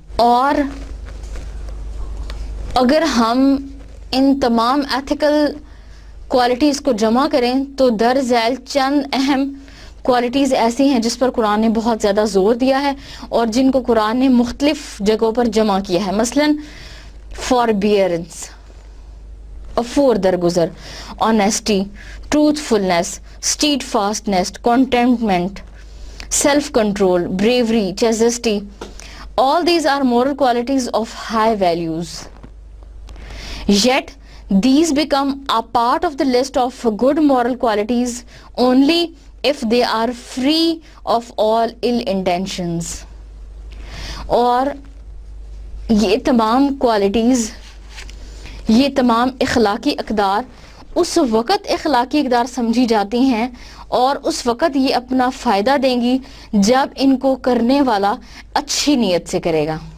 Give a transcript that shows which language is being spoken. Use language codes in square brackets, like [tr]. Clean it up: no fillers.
[ur] اور اگر ہم ان تمام ایتھیکل کوالٹیز کو جمع کریں تو در ذیل چند اہم کوالٹیز ایسی ہیں جس پر قرآن نے بہت زیادہ زور دیا ہے اور جن کو قرآن نے مختلف جگہوں پر جمع کیا ہے. مثلاً [en] Forbearance, افور درگزر, honesty, truthfulness, steadfastness, contentment, self control, bravery, chastity. All these are moral qualities of high values. Yet these become a part of the list of good moral qualities only if they are free of all ill intentions. [ur] اور یہ تمام qualities, یہ تمام اخلاقی اقدار اس وقت اخلاقی اقدار سمجھی جاتی ہیں اور اس وقت یہ اپنا فائدہ دیں گی جب ان کو کرنے والا اچھی نیت سے کرے گا.